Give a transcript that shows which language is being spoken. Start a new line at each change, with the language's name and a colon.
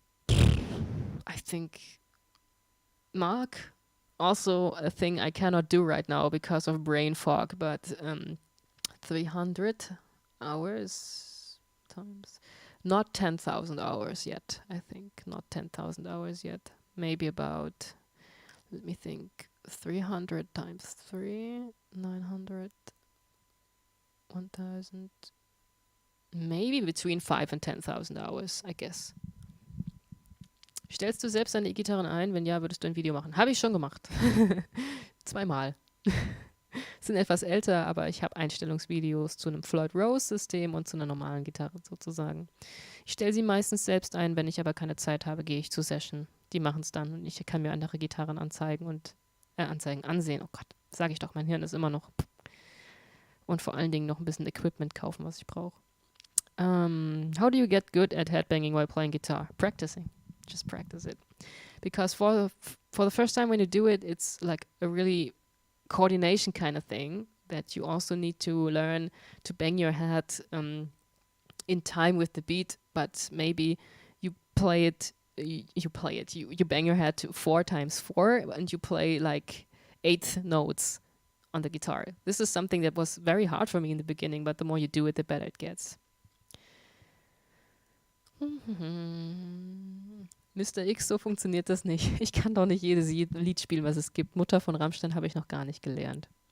English: I think, Mark, also a thing I cannot do right now because of brain fog, but 300 hours times, not 10,000 hours yet, I think. Not 10,000 hours yet. Maybe about, let me think, 300 times 3, 900, 1,000, maybe between 5 and 10,000 hours, I guess.
German: Stellst du selbst deine E-Gitarren ein? Wenn ja, würdest du ein Video machen? Habe ich schon gemacht. 2-mal. Sind etwas älter, aber ich habe Einstellungsvideos zu einem Floyd Rose-System und zu einer normalen Gitarre sozusagen. Ich stelle sie meistens selbst ein, wenn ich aber keine Zeit habe, gehe ich zur Session. Die machen es dann und ich kann mir andere Gitarren ansehen. Oh Gott, sage ich doch, mein Hirn ist immer noch. Und vor allen Dingen noch ein bisschen Equipment kaufen, was ich brauche.
English: How do you get good at headbanging while playing guitar? Practicing. Just practice it. Because for the first time when you do it, it's like a really coordination kind of thing that you also need to learn to bang your head in time with the beat, but maybe you play it, you bang your head to 4 times 4 and you play like 8 notes on the guitar. This is something that was very hard for me in the beginning, but the more you do it, the better it gets. Mr.
German: X, so funktioniert das nicht. Ich kann doch nicht jedes Lied spielen, was es gibt. Mutter von Rammstein habe ich noch gar nicht gelernt.